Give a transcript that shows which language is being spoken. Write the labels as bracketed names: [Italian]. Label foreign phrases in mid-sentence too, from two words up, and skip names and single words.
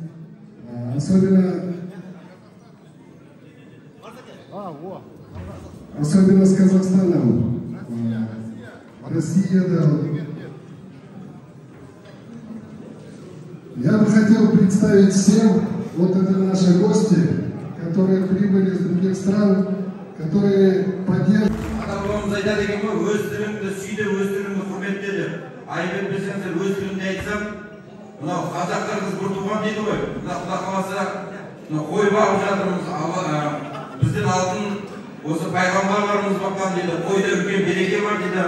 [Russian] Особенно с Казахстаном. Россия, да. Я бы хотел представить всем, вот это наши гости, которые прибыли из других стран, которые поддерживают. [Kazakh] Осы пайғамбарларымыз баққан дейді, қойда үлкен береке бар дейді.